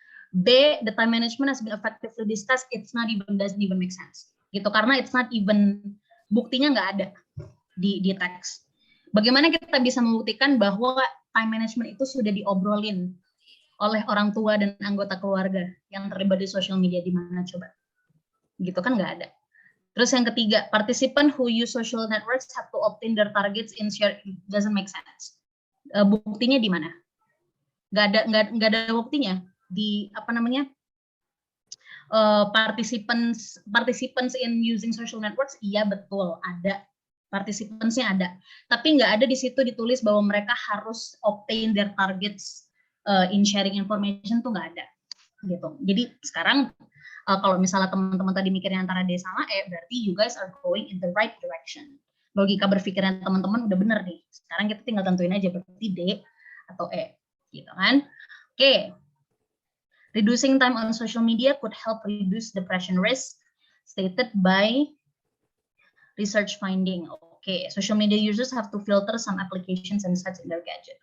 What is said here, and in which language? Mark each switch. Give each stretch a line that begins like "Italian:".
English: B, the time management has been effectively discussed, doesn't even make sense.
Indonesian: Gitu, karena
English: it's not even,
Indonesian: buktinya nggak ada di teks. Bagaimana kita bisa membuktikan bahwa time management itu sudah diobrolin oleh orang tua dan anggota keluarga yang terlibat di social media, di mana coba? Gitu kan nggak ada.
English: Terus yang ketiga, participant who use social networks have to obtain their targets in share, doesn't make sense.
Indonesian: Buktinya di mana? Nggak ada buktinya di participants in using social networks. Iya betul ada. Participants-nya ada, tapi nggak ada di situ ditulis bahwa mereka harus
English: obtain their targets in sharing information,
Indonesian: tuh nggak ada gitu. Jadi sekarang kalau misalnya teman-teman tadi mikirnya antara D sama E, berarti
English: you guys are going in the right direction.
Indonesian: Logika berpikirnya teman-teman udah bener nih. Sekarang kita tinggal tentuin aja berarti D atau E, gitu kan? Oke.
English: Reducing time on social media could help reduce depression risk, stated by research finding. Oke, social media users have to filter some applications and sites in their gadget.